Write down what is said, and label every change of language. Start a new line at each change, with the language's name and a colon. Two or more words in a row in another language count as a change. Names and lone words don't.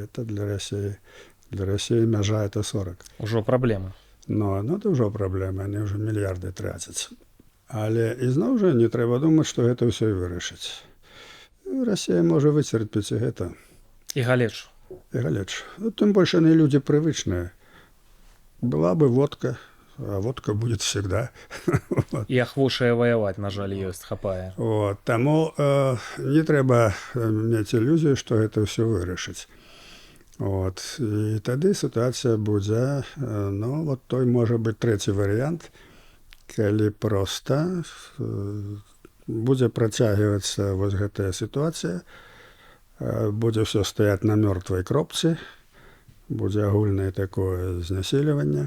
Belarusian: Это для Расіі. Для Расіі мяжа это 40. Ужо праблема. Ну, это ўжо праблема, яны ўжо мільярды трацяць. Але ізноў жа не трэба думаць, што гэта ўсё і вырашыць. Расія можа выцерпець і гэта. І галечу. І галечу. Ну, тым больш яны людзі прывычныя.
Russian: Была бы водка, а водка будет всегда.
Belarusian: І ахвошае ваяваць, на жаль, ёсць, хапае. Вот. Таму не трэба мець ілюзію, што гэта ўсё вырашыць. Вот. І тады сітуацыя будзе, ну, вот той можа быць трэці варыянт, калі проста будзе працягвацца вось гэтая сітуацыя, будзе ўсё стаяць на мёртвай кропцы, будзе агульнае такое знясільванне.